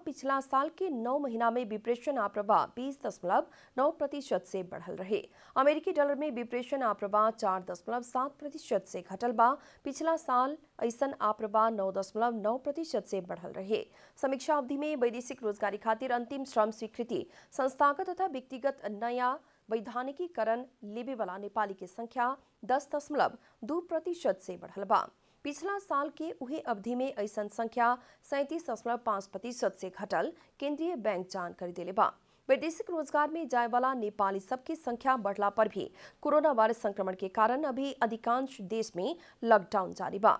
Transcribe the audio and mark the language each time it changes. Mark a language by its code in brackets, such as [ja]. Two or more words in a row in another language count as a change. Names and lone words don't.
[bho] पिछला साल के 9 महीना में विप्रेषण आप्रवाह 20.9% से बढ़ल रहे। अमेरिकी डॉलर में विप्रेषण आप्रवाह 4.7% से घटल बा। पिछला साल ऐसन आप्रवाह 9.9% से बढ़ल रहे। समीक्षा अवधि में वैदेशिक रोजगारी खातिर अंतिम श्रम स्वीकृति संस्थागत तथा व्यक्तिगत नया वैधानिकीकरण लेबे वाला नेपाली की संख्या 10.2% से बढ़ल बा। पिछला साल के उहे अवधि में ऐसन संख्या 37.5% से घटल केंद्रीय बैंक जानकारी देले बा। वैदेशिक रोजगार में जाए वाला नेपाली सबकी संख्या बढ़ला पर भी कोरोना वायरस संक्रमण के कारण अभी अधिकांश देश में लॉकडाउन जारी बा।